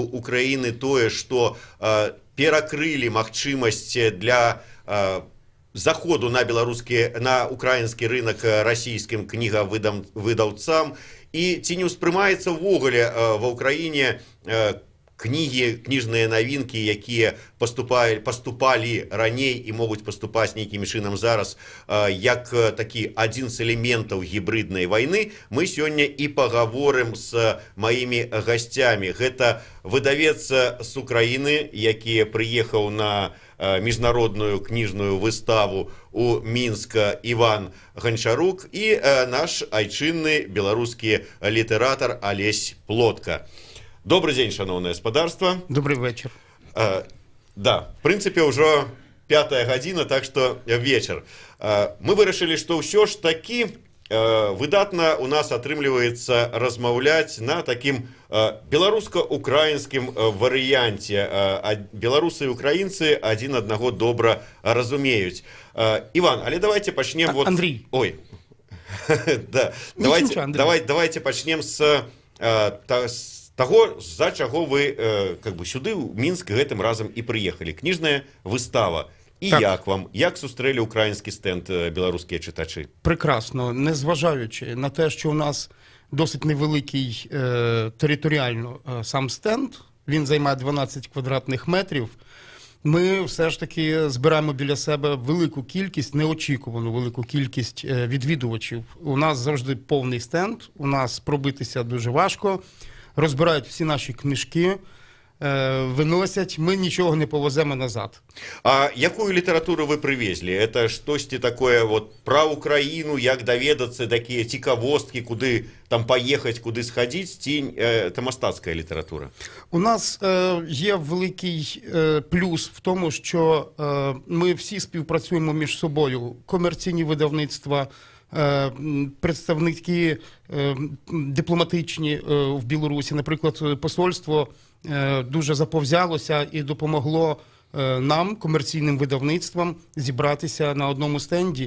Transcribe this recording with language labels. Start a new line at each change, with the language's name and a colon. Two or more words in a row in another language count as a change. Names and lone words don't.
Belarusian: Украіны тое, што перакрылі магчымасць для заходу на украінскі рынак расійскім кнігавыдаўцам, і ці не ўспрымаецца ўвогуле ва ўкраіне кнігі, кніжныя навінкі, якія паступалі раней і могуць паступаць нейкім чынам зараз, як такі адзін з элементаў гібриднай вайны, мы сёння і пагаворым з маімі гасцямі. Гэта выдавец з Украіны, які прыехаў на міжнародную кніжную выставу у Мінска, Іван Ганчарук, і наш айчынны беларускі літаратар Алесь Плотка.
Russian: Добрый день,
Ukrainian: шановное господарство.
Russian: Добрый вечер. Да, в принципе, уже 5-я гадзіна, так что вечер.
Belarusian: Мы вырашылі, что ўсё ж таки выдатна у нас атрымліваецца размаўляць на таким беларуска-украінскім варыянце. Беларусы і украінцы адзін аднаго добра разумеюць. Иван, але давайте пачнем...
Russian: Андрей. Ой. Да.
Belarusian: Давайте пачнем с таго, з-за чаго вы сюды ў Мінск гэтым разам і прыехалі. Кніжная выстава. І як вам? Як сустрэлі украінскі стэнд беларускія чытачы?
Russian: Прекрасно.
Ukrainian: Незважаючи на те, що у нас досить невеликий територіально сам стенд, він займає 12 квадратних метрів, ми все ж таки збираємо біля себе велику кількість, неочікувану велику кількість відвідувачів. У нас завжди повний стенд, у нас пробитися дуже важко. Розбирають всі наші книжки, виносять, ми нічого не повеземо назад.
Belarusian: А якую літературу ви привезли? Это штосьці такое вот про Украину, як даведацца, такие цікавосткі,
Ukrainian: куди там поїхати, куди сходити,
Belarusian: ці це мастацька література?
Ukrainian: У нас є великий плюс в тому, що ми всі співпрацюємо між собою. Комерційні видавництва, представники дипломатичні в Білорусі, наприклад, посольство дуже заповзялося і допомогло нам, комерційним видавництвам, зібратися на одному стенді.